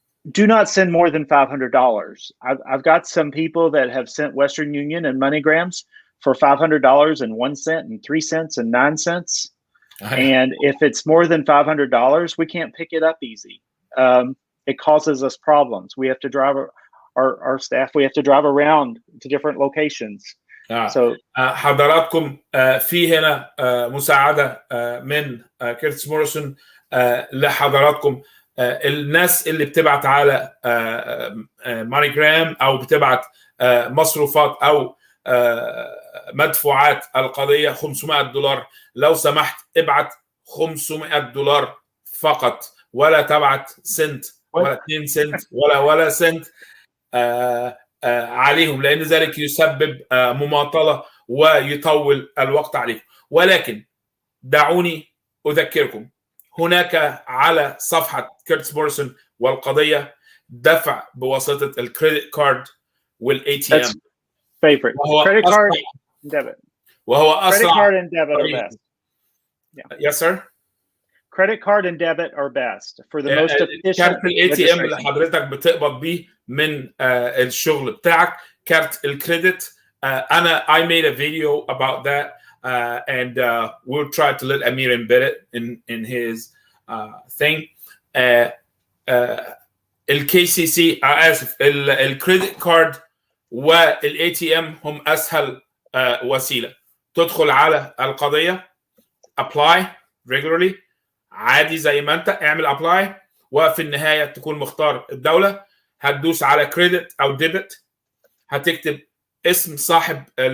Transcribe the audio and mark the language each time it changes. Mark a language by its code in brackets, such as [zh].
[en] Do not send more than $500. I've got some people that have sent Western Union and MoneyGrams for $500 and 1 cent and 3 cents and 9 cents. And if it's more than $500, we can't pick it up easy. It causes us problems. We have to drive our staff. We have to drive around to different locations. So [ar] حضراتكم في هنا مساعدة من كيرتس موريسون لحضراتكم. الناس اللي بتبعت على مونيجرام او بتبعت مصروفات او مدفوعات القضية $500، لو سمحت ابعت $500 فقط، ولا تبعت سنت ولا 2 سنت ولا سنت عليهم، لأن ذلك يسبب مماطلة ويطول الوقت عليكم. ولكن دعوني أذكركم، هناك على صفحة كيرتس موريسون والقضية دفع بواسطة الكريدت كارد والاي تي ام. [en] Favorite. Credit card and debit. [ar] وهو أسرع. [en] Credit card and debit are best. Yeah. Yes, sir. Credit card and debit are best for the most efficient. [ar] كارت الاي تي ام اللي حضرتك بتقبض بيه من الشغل بتاعك، كارت الكريدت. أنا [en] I made a video about that. And we'll try to let Amir embed it in his thing. [ar] الكي سي سي اسف الكريدت كارد والاي تي ام هم اسهل وسيله. تدخل على القضيه [en] apply regularly [ar] عادي زي ما انت اعمل apply، وفي النهايه تكون مختار الدوله، هتدوس على كريدت او ديبت، هتكتب اسم صاحب